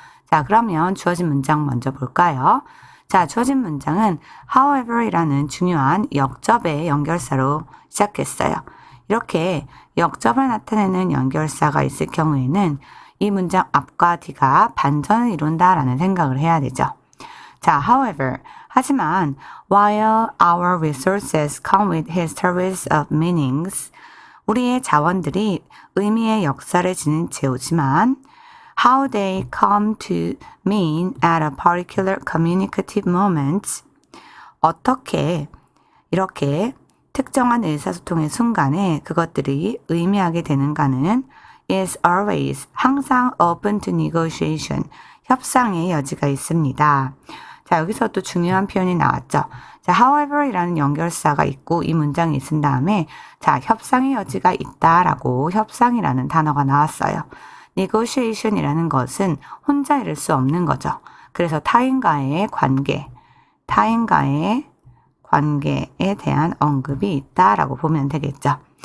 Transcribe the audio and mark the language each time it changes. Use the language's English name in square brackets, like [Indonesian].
[Korean] 자, 그러면 주어진 문장 먼저 볼까요? 자, 주어진 문장은 however이라는 중요한 역접의 연결사로 시작했어요. 이렇게 역접을 나타내는 연결사가 있을 경우에는 이 문장 앞과 뒤가 반전을 이룬다라는 생각을 해야 되죠. [English] 자, however, [Korean] 하지만 [English] while our resources come with histories of meanings, [Korean] 우리의 자원들이 의미의 역사를 지닌 채우지만 [English] how they come to mean at a particular communicative moment, [Korean] 어떻게 이렇게 특정한 의사소통의 순간에 그것들이 의미하게 되는가는 [English] is always, [Korean] 항상 [English] open to negotiation, [Korean] 협상의 여지가 있습니다. 자, 여기서 또 중요한 표현이 나왔죠. 자, however이라는 연결사가 있고 이 문장이 있은 다음에 자, 협상의 여지가 있다라고 협상이라는 단어가 나왔어요. negotiation이라는 것은 혼자 이룰 수 없는 거죠. 그래서 타인과의 관계에 대한 언급이 있다라고 보면 되겠죠.